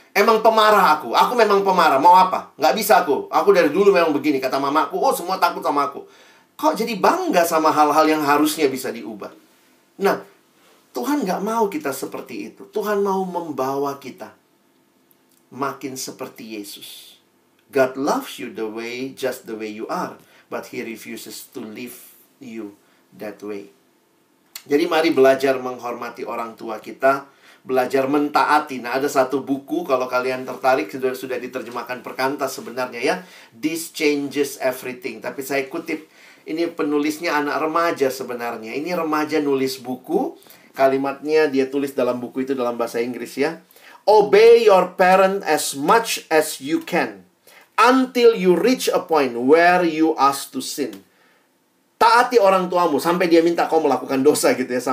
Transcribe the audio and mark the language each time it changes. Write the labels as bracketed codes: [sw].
[id] Emang pemarah aku memang pemarah. Mau apa? Gak bisa aku dari dulu memang begini. Kata mamaku, semua takut sama aku. Kok jadi bangga sama hal-hal yang harusnya bisa diubah? Nah, Tuhan gak mau kita seperti itu. Tuhan mau membawa kita makin seperti Yesus. [en] God loves you just the way you are, but He refuses to leave you that way. [id] Jadi mari belajar menghormati orang tua kita, belajar mentaati. Nah, ada satu buku kalau kalian tertarik, sudah diterjemahkan Perkantas sebenarnya ya, This Changes Everything. Tapi saya kutip, ini penulisnya anak remaja sebenarnya. Ini remaja nulis buku, kalimatnya dia tulis dalam buku itu dalam bahasa Inggris ya. [en] Obey your parent as much as you can until you reach a point where you ask to sin. [id] Taati orang tuamu sampai dia minta kau melakukan dosa gitu ya.